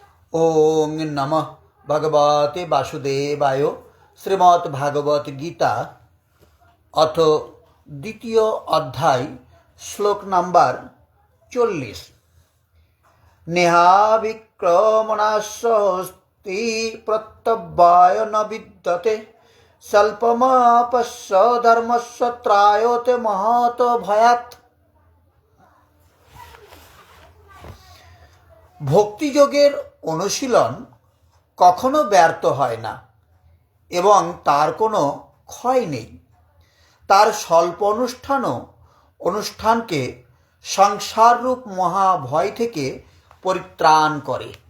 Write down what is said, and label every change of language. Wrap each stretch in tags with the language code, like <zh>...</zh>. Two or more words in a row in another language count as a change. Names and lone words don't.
<sa>ওং নমঃ ভগবতে বাসুদেবায়।</sa> <bn>শ্রীমদ্ ভাগবত গীতা অথ দ্বিতীয় অধ্যায়, শ্লোক নাম্বার 40।</bn> <sa>নেহাবিক্রমণাস্তি প্রত্যব্যায় ন বিদ্যতে স্বল্পমাপস্য ধর্মস্য ত্রায়তে মহত ভয়াৎ।</sa> <bn>ভক্তিযোগের অনুশীলন কখনো ব্যর্থ হয় না এবং তার কোনো ক্ষয় নেই। তার স্বল্প অনুষ্ঠানকে সংসাররূপ মহাভয় থেকে পরিত্রাণ করে।</bn>